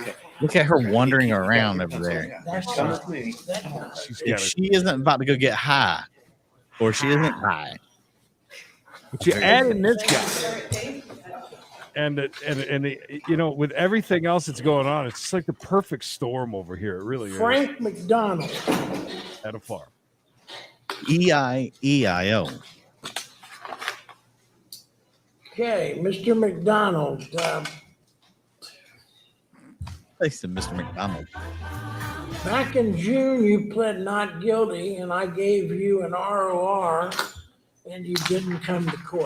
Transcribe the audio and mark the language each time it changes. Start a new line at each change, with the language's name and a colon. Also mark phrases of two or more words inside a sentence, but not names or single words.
English: Look at her wandering around over there. If she isn't about to go get high, or she isn't high, but you add in this guy, and you know, with everything else that's going on, it's just like the perfect storm over here. It really is. Frank McDonald. At a farm. E-I-E-I-O. Okay, Mr. McDonald, They said Mr. McDonald. back in June, you pled not guilty and I gave you an ROR and you didn't come to court.